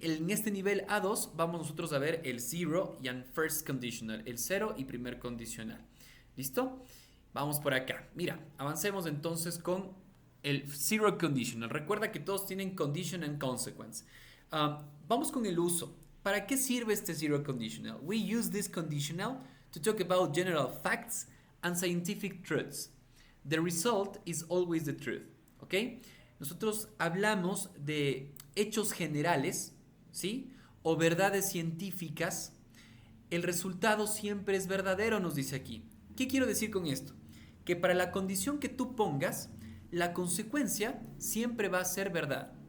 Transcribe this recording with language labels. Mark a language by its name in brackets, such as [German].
[Spanish] En este nivel A2 vamos nosotros a ver el zero y el first conditional, el cero y primer condicional. ¿Listo? Vamos por acá. Mira, avancemos entonces con el zero conditional. Recuerda que todos tienen [English] condition and consequence. [Spanish] Vamos con el uso. ¿Para qué sirve este zero conditional? [English] We use this conditional to talk about general facts and scientific truths. The result is always the truth. [Spanish] ¿Ok? Nosotros hablamos de hechos generales, ¿sí? O verdades científicas. El resultado siempre es verdadero, nos dice aquí. ¿Qué quiero decir con esto? Que para la condición que tú pongas, la consecuencia siempre va a ser verdad.